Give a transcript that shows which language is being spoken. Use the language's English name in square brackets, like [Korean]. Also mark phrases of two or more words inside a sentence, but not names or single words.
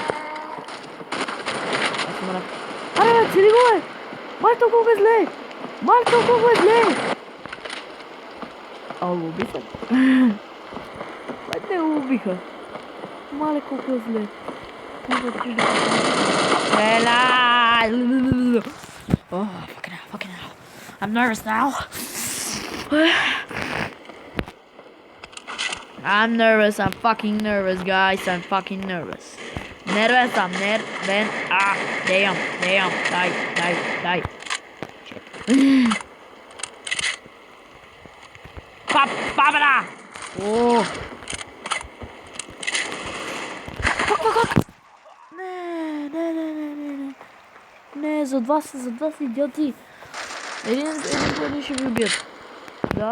[Bulgarian] Аз съм рад. Аре, цели го е! Май толкова е зле! Май толкова е зле! Ало, уби се? Май те го убиха. Мале колко е зле. Ела! [English] Oh, fucking hell. I'm nervous now. I'm nervous, I'm fucking nervous, guys. I'm fucking nervous. Nervous, I'm nervous. Ah, damn. Die. Shit. [Bulgarian] Папа! О! Как? Не, зад вас идиоти. Един ще ви убият. Да.